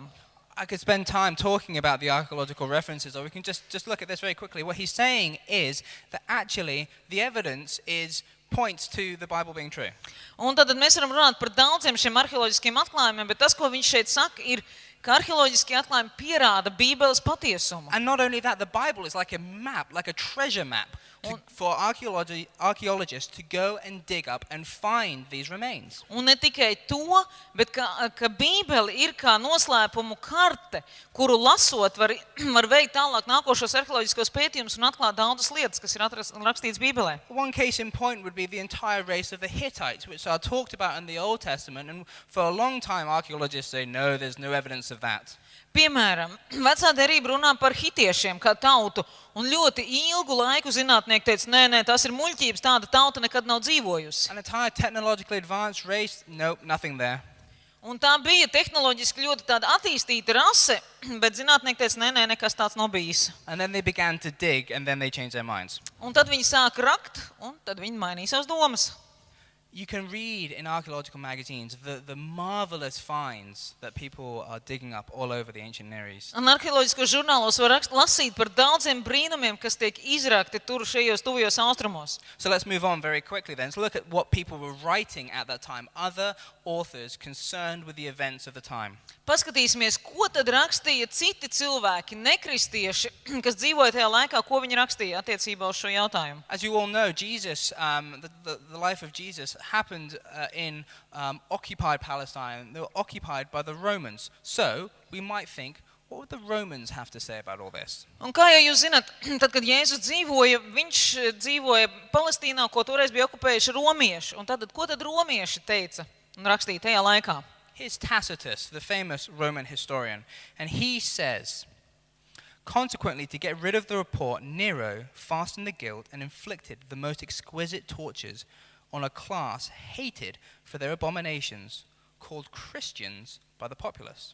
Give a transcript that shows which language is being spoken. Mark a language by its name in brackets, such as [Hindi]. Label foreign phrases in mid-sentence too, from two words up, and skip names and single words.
[English] I could spend time talking about the archaeological references, or we can just look at this very quickly. What he's saying is that actually the evidence points to the Bible being true. [Latvian] Un tad mēs varam runāt par daudziem šiem arheoloģiskiem atklājumiem, bet tas, ko viņš šeit saka, ir, ka arheoloģiskie atklājumi pierāda Bībeles patiesumu. [English] And not only that, the Bible is like a map, like a treasure map for archaeologists to go and dig up and find these remains. [Latvian] Un ne tikai to, bet ka Bībele ir kā noslēpumu karte, kuru lasot var veikt tālāk nākošos arheoloģiskos pētījumus un atklāt daudzas lietas, kas ir rakstīts Bībelē. [English] One case in point would be the entire race of the Hittites, which are talked about in the Old Testament, and for a long time archaeologists say, no, there's no evidence of that. [Latvian] Piemēram, vecā derība runā par hitiešiem kā tautu, un ļoti ilgu laiku zinātnieki teica, nē, tas ir muļķības, tāda tauta nekad nav dzīvojusi. [English] An entire technologically advanced race, nope, nothing there. [Latvian] Un tā bija tehnoloģiski ļoti tāda attīstīta rase, bet zinātnieki teica, nē, nekas tāds nav bijis. [English] And then they began to dig, and then they changed their minds. [Latvian] Un tad viņi sāka rakt, un tad viņi mainīja savas domas. [English] You can read in archaeological magazines the marvelous finds that people are digging up all over the ancient Near East. [Latvian] Un arheoloģiskos žurnālos var lasīt par daudziem brīnumiem, kas tiek izrakti tur šajos tuvajos austrumos. [English] So let's move on very quickly then. Let's look at what people were writing at that time, other authors concerned with the events of the time. [Latvian] Paskatīsimies, ko tad rakstīja citi cilvēki, nekristieši, kas dzīvoja tajā laikā, ko viņi rakstīja attiecībā uz šo jautājumu. [English] As you all know, Jesus, the life of Jesus happened in occupied Palestine. They were occupied by the Romans. So we might think, what would the Romans have to say about all this? [Latvian] Un kā jau jūs zināt, tad, kad Jēzus dzīvoja, viņš dzīvoja Palestīnā, ko toreiz bija okupējuši romieši. Un tad, ko tad romieši teica un rakstīja tajā laikā? [English] Here's Tacitus, the famous Roman historian, and he says, consequently, to get rid of the report, Nero fastened the guilt and inflicted the most exquisite tortures on a class hated for their abominations, called Christians by the populace.